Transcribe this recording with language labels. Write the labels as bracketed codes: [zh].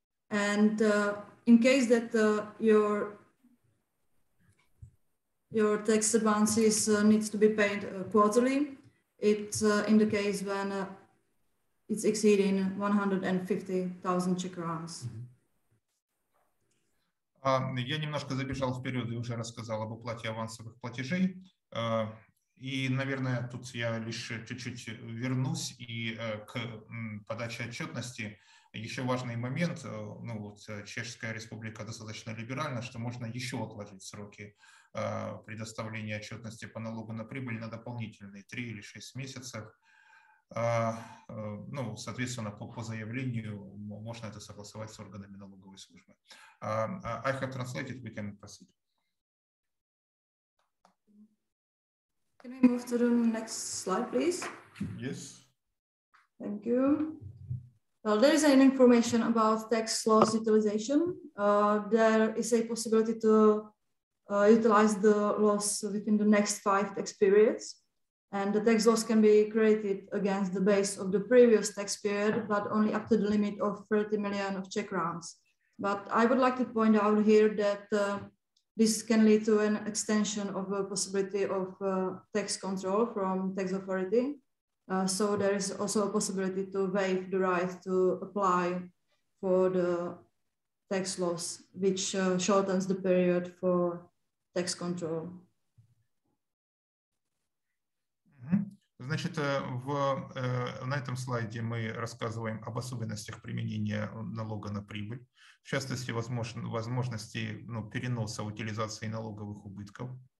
[en] And in case that your tax advances needs to be paid quarterly, it's in the case when it's exceeding 150,000 Czech crowns. [ru] Я немножко забежал вперед и уже рассказал об уплате авансовых платежей. И, наверное, тут я лишь чуть-чуть вернусь и к подаче отчетности. Еще важный момент, ну вот Чешская Республика достаточно либеральна, что можно еще отложить сроки предоставления отчетности по налогу на прибыль на дополнительные 3 или 6 месяцев. Ну, соответственно, по заявлению можно это согласовать с органами налоговой службы. [en] I have translated, we can proceed. Can we move to the next slide, please? Yes. Thank you. Well, there is an information about tax loss utilization. There is a possibility to utilize the loss within the next 5 tax periods. And the tax loss can be created against the base of the previous tax period, but only up to the limit of 30 million of Czech crowns. But I would like to point out here that this can lead to an extension of the possibility of tax control from tax authority. So there is also a possibility to waive the right to apply for the tax loss, which shortens the period for tax control. [ru] Значит, на этом слайде мы рассказываем об особенностях применения налога на прибыль, в частности, возможности переноса утилизации налоговых убытков.